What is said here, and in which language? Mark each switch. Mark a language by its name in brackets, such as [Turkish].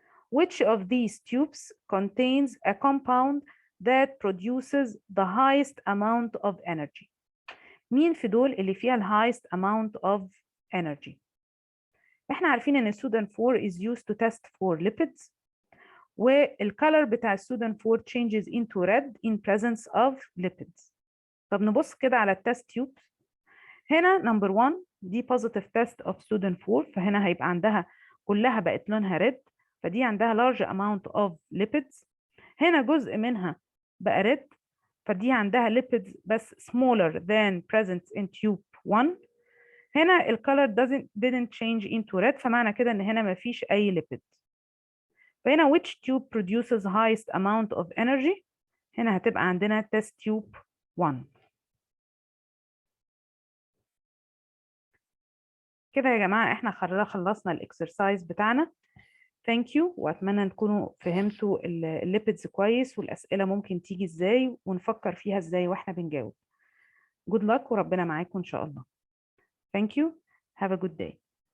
[English] Which of these tubes contains a compound that produces the highest amount of energy? [Arabic] مين في دول اللي فيها ال [English] highest amount of energy؟ [Arabic] احنا عارفين ان [English] Sudan 4 is used to test for lipids والcolor [Arabic] بتاع السودان 4 [English] changes into red in presence of lipids. [Arabic] طب نبص كده على التست تيوب. هنا نمبر 1 دي [English] positive test of Sudan 4 [Arabic] فهنا هيبقى عندها كلها بقت لونها red فدي عندها [English] large amount of lipids. [Arabic] هنا جزء منها بقى red فدي عندها lipids بس [English] smaller than present in tube 1. [Arabic] هنا الcolor [English] didn't change into red [Arabic] فمعنى كده ان هنا مفيش اي lipids. [English] فهنا which tube produces highest amount of energy؟ [Arabic] هنا هتبقى عندنا [English] test tube 1. [Arabic] كده يا جماعة احنا خلصنا الاكسرسايز بتاعنا. [English] Thank you [Arabic] واتمنى ان تكونوا فهمتوا الليبيدز كويس والاسئلة ممكن تيجي ازاي ونفكر فيها ازاي واحنا بنجاوب. [English] Good luck [Arabic] وربنا معاكم ان شاء الله. [English] Thank you. Have a good day.